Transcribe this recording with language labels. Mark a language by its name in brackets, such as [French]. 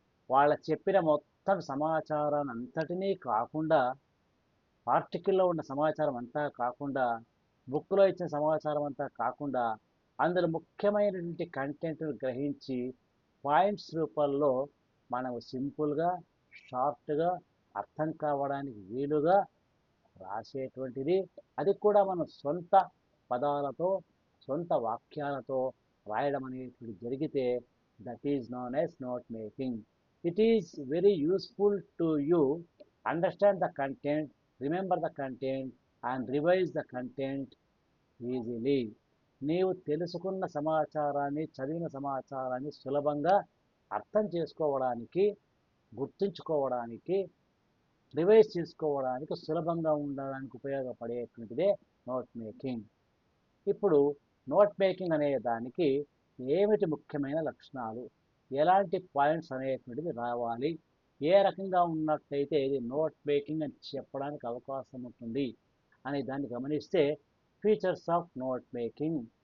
[Telugu] వాళ్ళ చెప్పిన మొత్తం సమాచారాన్ని అంతటినీ కాకుండా, ఆర్టికల్లో ఉన్న సమాచారం అంతా కాకుండా, బుక్లో ఇచ్చిన సమాచారం అంతా కాకుండా, అందులో ముఖ్యమైనటువంటి కంటెంట్ను గ్రహించి పాయింట్స్ రూపంలో మనము సింపుల్గా, షార్ట్గా, అర్థం కావడానికి వీలుగా రాసేటువంటిది. అది కూడా మన సొంత పదాలతో, సొంత వాక్యాలతో రాయడం అనేటువంటి జరిగితే [English] That is known as note making. It is very useful to you understand the content, remember the content and revise the content easily. [Telugu] నీవు తెలుసుకున్న సమాచారాన్ని, చదివిన సమాచారాన్ని సులభంగా అర్థం చేసుకోవడానికి, గుర్తుంచుకోవడానికి, రివైజ్ చేసుకోవడానికి సులభంగా ఉండడానికి ఉపయోగపడేటువంటిదే నోట్ మేకింగ్. ఇప్పుడు నోట్ మేకింగ్ అనే దానికి ఏమిటి ముఖ్యమైన లక్షణాలు, ఎలాంటి పాయింట్స్ అనేటువంటిది రావాలి, ఏ రకంగా ఉన్నట్లయితే ఇది నోట్ మేకింగ్ అని చెప్పడానికి అవకాశం ఉంటుంది అనే దాన్ని గమనిస్తే, [English] Features of note making.